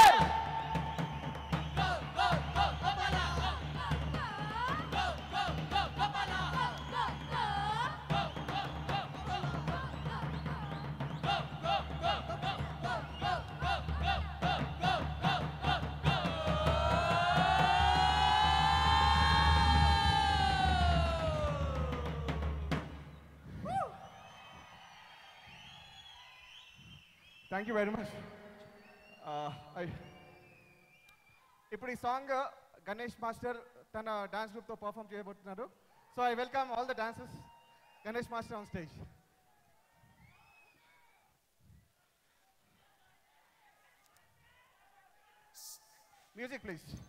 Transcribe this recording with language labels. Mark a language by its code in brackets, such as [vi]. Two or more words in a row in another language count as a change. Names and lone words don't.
[en] go, Go, go, go, go, Mala! Go, go, go, go, Mala! Go, go, go, go, Mala! Go, go, go, go, go, go, go, go, go, go, go, go, thank you very much [te] ఇప్పుడు ఈ [en] song Ganesh Master [te] తన డాన్స్ గ్రూప్తో పర్ఫామ్ చేయబోతున్నారు [en] so I welcome all the dancers Ganesh Master on stage music please